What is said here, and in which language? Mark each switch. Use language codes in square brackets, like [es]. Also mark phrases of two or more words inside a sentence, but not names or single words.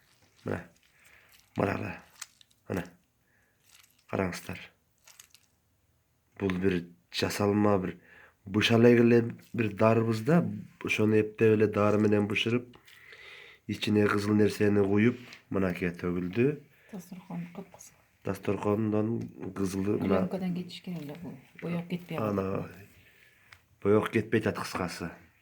[ky] Мына караңыздар. Бул бир жасалма бир бышал эле бир дарбыз да, ошону эптеп эле дары менен бышырып, ичине кызыл нерсени куюп, мынакей төгүлдү. [uz] Dasturxon qıpqızıl. Dasturxondan kızılı [ky] Plyonkadan geçişken эле бул. Боек кетпей калат. Ana boyoq ketпей атат кыскасы.